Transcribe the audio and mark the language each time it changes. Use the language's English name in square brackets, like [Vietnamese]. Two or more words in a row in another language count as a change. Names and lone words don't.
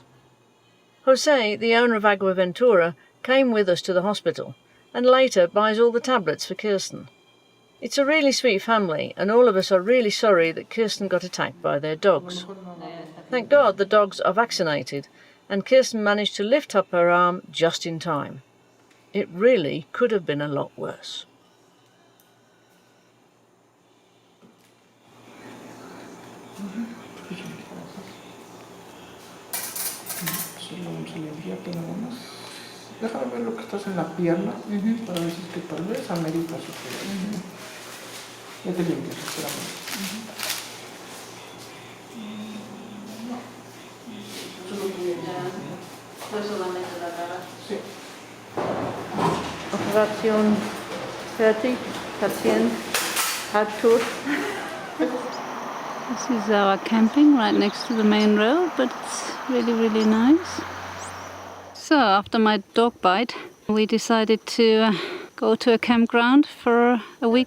[English] Jose, the owner of Aguaventura, came with us to the hospital and later buys all the tablets for Kirsten. It's a really sweet family and all of us are really sorry that Kirsten got attacked by their dogs. Thank God the dogs are vaccinated and Kirsten managed to lift up her arm just in time. It really could have been a lot worse. [Spanish] Déjame ver lo que estás en la pierna para decir que tal vez amerita su cuidado. Ya te limpias, espérame. Solamente la cara. Sí. [German] Operation fertig, Patient, hard tour. [English] This is our camping right next to the main road, but it's really, really nice. So after my dog bite, we decided to go to a campground for a week.